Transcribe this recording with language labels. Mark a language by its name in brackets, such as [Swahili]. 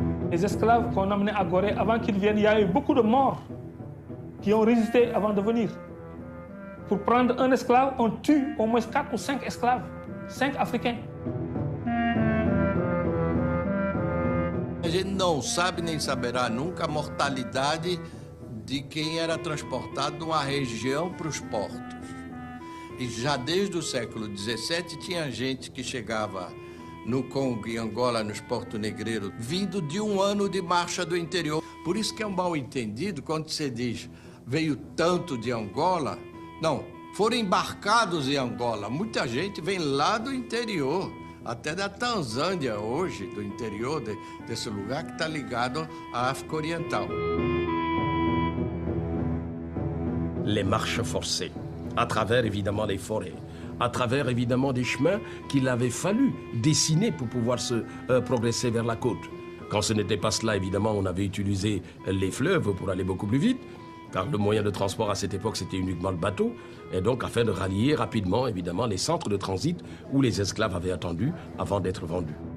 [French] Les esclaves qu'on emmenait à Gorée, avant qu'ils viennent, il y a eu beaucoup de morts qui ont résisté avant de venir. Pour prendre un esclave, on tue au moins 4 ou 5 esclaves, 5 africains. [Portuguese] A gente não sabe nem saberá nunca a mortalidade de quem era transportado de uma região para os portos. E já desde o século XVII tinha gente que chegava no Congo e Angola, nos porto-negreiros, vindo de um ano de marcha do interior. Por isso que é um mal-entendido quando você diz veio tanto de Angola. Não, foram embarcados em Angola. Muita gente vem lá do interior, até da Tanzânia hoje, do interior desse lugar que está ligado à África Oriental. [French] Les marches forcées, à travers évidemment les forêts, à travers évidemment des chemins qu'il avait fallu dessiner pour pouvoir se progresser vers la côte. Quand ce n'était pas cela, évidemment, on avait utilisé les fleuves pour aller beaucoup plus vite, car le moyen de transport à cette époque, c'était uniquement le bateau, et donc afin de rallier rapidement, évidemment, les centres de transit où les esclaves avaient attendu avant d'être vendus.